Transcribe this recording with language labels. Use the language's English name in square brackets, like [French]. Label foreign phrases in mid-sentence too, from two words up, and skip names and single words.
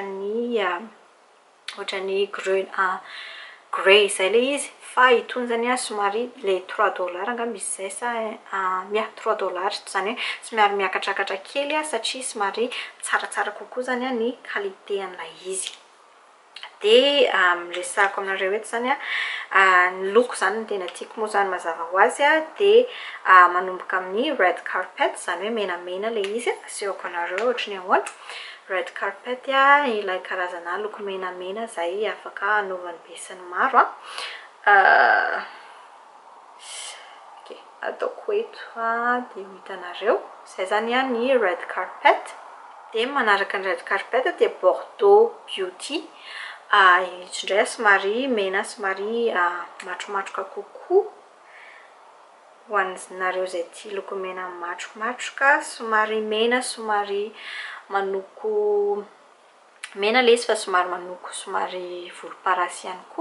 [Malagasy] ohatrany grey zay le izy fa itony zany somary le $3 anga misy zay sa $3 zany hoe somary miakatrakatra kely satria somary tsaratsara kokoa zany ny qualité an'ilay izy. Dia resahako aminareo eto zany ny loko zany ny tena tiako moa zany mazava ho azy dia manomboka amin'ny [English] red carpet [Malagasy] zany hoe menamena le izy asehoko anareo ohatrany ahoana. [English] Red carpet [Malagasy] ilay karazana loko menamena zay afaka anaovan'ny be sy ny maro ataoko eto dia hitanareo zay zany ny [English] red carpet. [Malagasy] Dia manaraka ny [English] red carpet [Malagasy] dia Michou Beauty indray somary mena somary matromatroka kokoa ho anareo zay tia lokomena matromatroka somary mena somary manoko mena le izy fa somary manoko somary volomparasy ihany koa.